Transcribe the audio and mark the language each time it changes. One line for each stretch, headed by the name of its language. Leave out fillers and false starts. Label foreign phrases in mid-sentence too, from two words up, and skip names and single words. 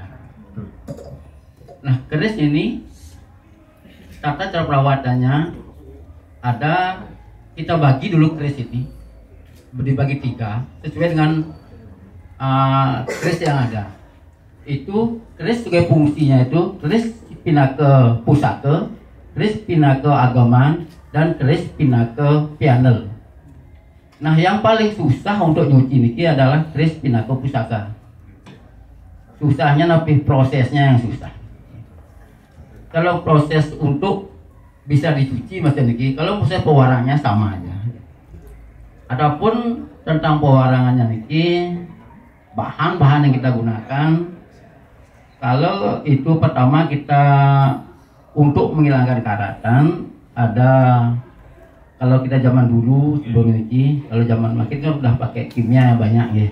Indonesian: Nah, keris ini tata cara perawatannya ada, kita bagi dulu keris ini dibagi 3 sesuai dengan keris yang ada. Itu keris sebagai fungsinya itu keris Pinaka Pusaka, keris Pinaka Agaman, dan keris Pinaka Pianel. Nah, yang paling susah untuk nyuci niki adalah keris Pinaka Pusaka. Susahnya tapi prosesnya yang susah. Kalau proses untuk bisa dicuci macam niki, kalau proses pewarangannya sama aja. Adapun tentang pewarangannya niki, bahan-bahan yang kita gunakan, kalau itu pertama kita untuk menghilangkan karatan ada, kalau kita zaman dulu sebelum ini, kalau zaman makin kan udah pakai kimia yang banyak ya.